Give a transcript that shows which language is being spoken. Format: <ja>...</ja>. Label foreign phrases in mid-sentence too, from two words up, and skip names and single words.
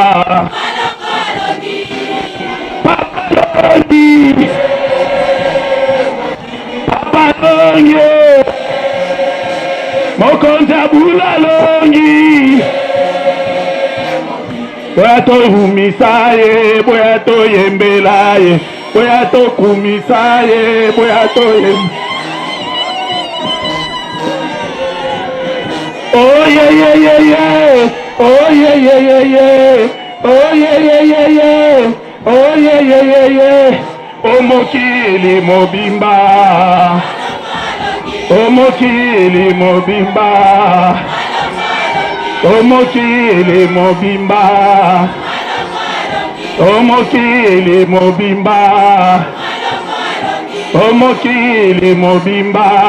<ln>Papalongi, papalongi, mokonza bulalongi. Boya to humisaye, boya to yembelaye, boya to kumisaye, boya to</ln> <en>oh yeah yeah yeah</en> <ln>yeah, oh yeah yeah yeah yeah, oh yeah yeah yeah yeah, oh yeah yeah yeah yeah. Omokili mobimba, omokili mobimba. Omokili mobimba, omokili mobimba, omokili mobimba.</ln>